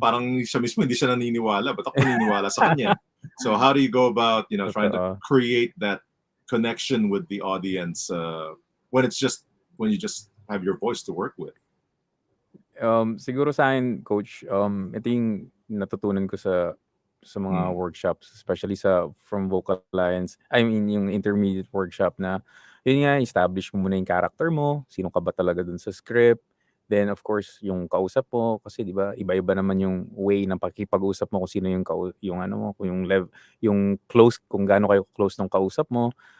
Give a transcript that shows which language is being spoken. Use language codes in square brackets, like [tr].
[tl] parang siya mismo hindi siya naniniwala, ba't ako naniniwala sa kanya? [en] So how do you go about trying to [tl] Totoo. [en] create that connection with the audience when you just have your voice to work with? [tl] Siguro sa'kin coach, ito yung natutunan ko sa mga Mm. [en] workshops, especially from Vocal Alliance. [tl] I mean yung intermediate workshop na, yun nga establish mo muna yung character mo, sino ka ba talaga dun sa script, Then of course yung kausap mo kasi 'di ba iba-iba naman yung way ng pakikipag-usap mo kung sino yung yung ano mo, kung yung close kung gaano kayo close nung kausap mo.